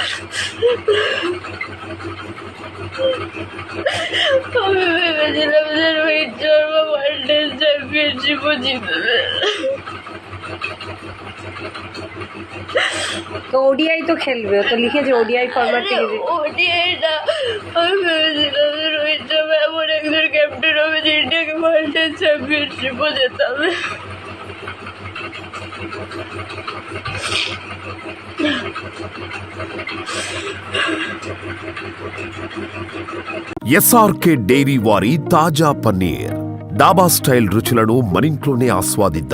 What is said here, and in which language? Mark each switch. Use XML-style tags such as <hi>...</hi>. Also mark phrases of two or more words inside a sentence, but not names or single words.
<bn>আমি ভেবেছিলাম যে রোহিত শর্মা ওয়ার্ল্ড টেস্ট চ্যাম্পিয়নশিপও জিতবে। তো ওডিআই তো খেলবে, ও তো লিখেছে</bn> <en>ODI format</en> <bn>থেকে। ওডিআইটা আমি ভেবেছিলাম যে রোহিত শর্মা এমন একজন ক্যাপ্টেন হবে যে ইন্ডিয়াকে ওয়ার্ল্ড টেস্ট চ্যাম্পিয়নশিপও জেতাবে।</bn> <te>ఎస్ఆర్కే డైరీ వారి తాజా పన్నీర్ డాబా స్టైల్ రుచులను మనింట్లోనే ఆస్వాదిద్దాం.</te>